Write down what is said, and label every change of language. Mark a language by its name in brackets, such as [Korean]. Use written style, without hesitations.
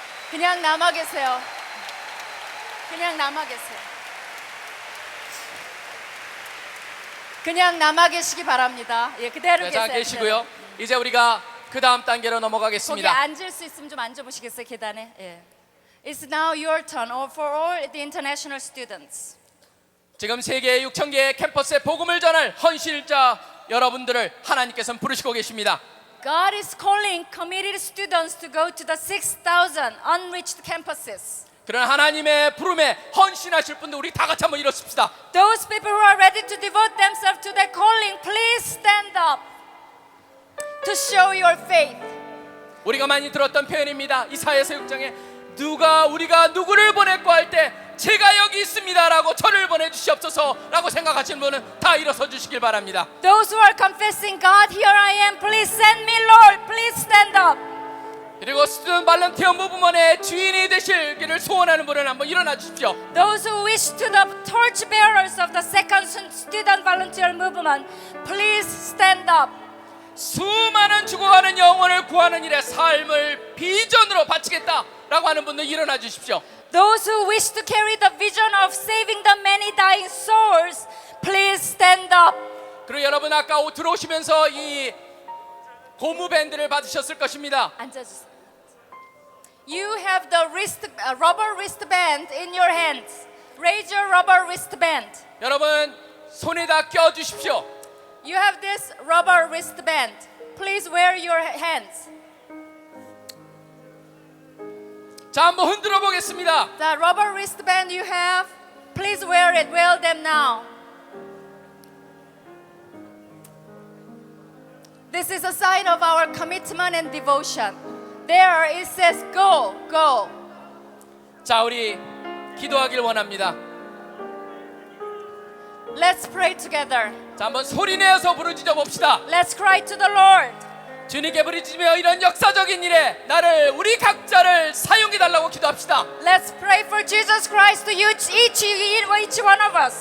[Korean] 그냥 남아 계세요. 그냥 남아 계세요. 그냥 남아 계시기 바랍니다. 예, 그대로 자, 계세요. 계시고요. 이제 우리가 그 다음 단계로 거기 넘어가겠습니다. 앉을 수 있으면 좀 앉아보시겠어요, 계단에? 예. [English] It's now your turn, or for all the international students. [Korean] 지금 세계 6천 개의 캠퍼스에 복음을 전할 헌신자 여러분들을 하나님께서는 부르시고 계십니다. [English] God is calling committed students to go to the 6,000 unreached campuses. [Korean] 그런 하나님의 부름에 헌신하실 분들 우리 다 같이 한번 일어섭시다. [English] Those people who are ready to devote themselves to their calling, please stand up to show your faith. [Korean] 우리가 많이 들었던 표현입니다. 이사야 사역장에 우리가 누구를 보냈고 할 때 제가 여기 있습니다라고 저를 보내주시옵소서라고 생각하시는 분은 다 일어서 주시길 바랍니다. [English] Those who are confessing, God, here I am, please send me, Lord, please stand up. [Korean] 그리고 스튜던트 발런티어 무브먼의 주인이 되실기를 소원하는 분은 한번 일어나 주십시오. [English] Those who wish to the torch bearers of the second student volunteer movement, please stand up. [Korean] 수많은 죽어가는 영혼을 구하는 일에 삶을 비전으로 바치겠다라고 하는 분들 일어나 주십시오. [English] Those who wish to carry the vision of saving the many dying souls, please stand up. [Korean] 그리고 여러분 아까 들어오시면서 이 고무 밴드를 받으셨을 것입니다. 앉아주세요. [English] You have the rubber wristband in your hands. Raise your rubber wristband. [Korean] 여러분 손에다 껴 주십시오. [English] You have this rubber wristband. Please wear your hands. [Korean] 자, 한번 흔들어 보겠습니다. [English] The rubber wristband you have, please wear it. Wear them now. This is a sign of our commitment and devotion. There it says go, go. [Korean] 자, 우리 기도하길 원합니다. [English] Let's pray together. [Korean] 자, 한번 소리 내어서 부르짖어 봅시다. [English] Let's cry to the Lord. [Korean] 주님께 부르짖으며 이런 역사적인 일에 나를 우리 각자를 사용해 달라고 기도합시다. [English] Let's pray for Jesus Christ to use each one of us.